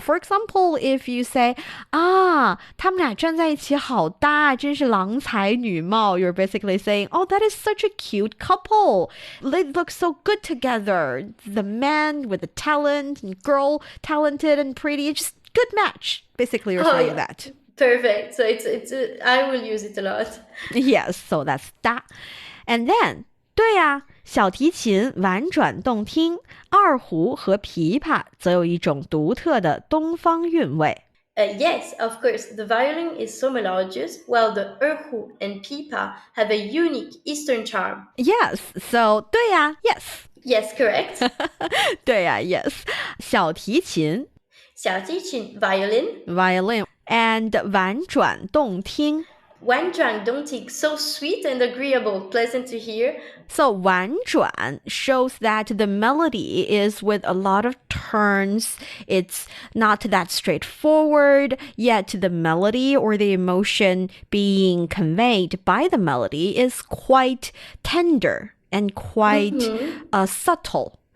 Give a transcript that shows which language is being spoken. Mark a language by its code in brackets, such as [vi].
[en] For example, if you say, [zh] 他们俩站在一起好搭，真是郎才女貌, [en] you're basically saying, oh, that is such a cute couple. They look so good together. The man with the talent and girl talented and pretty, it's just good match. Basically, you're saying that. Perfect. So it's I will use it a lot. Yes, so that's 搭. And then, [zh] 对呀，小提琴婉转动听，二胡和琵琶则有一种独特的东方韵味。 [en] Yes, of course. The violin is so melodious, while the erhu and pipa have a unique Eastern charm. Yes, so 对呀 yes. Yes, correct. 对呀 yes. [zh] 小提琴violin and 婉转动听。 [en] wǎnzhuǎn dōngfāng, so sweet and agreeable, pleasant to hear. So 婉转 shows that the melody is with a lot of turns. It's not that straightforward, yet the melody or the emotion being conveyed by the melody is quite tender and quite subtle.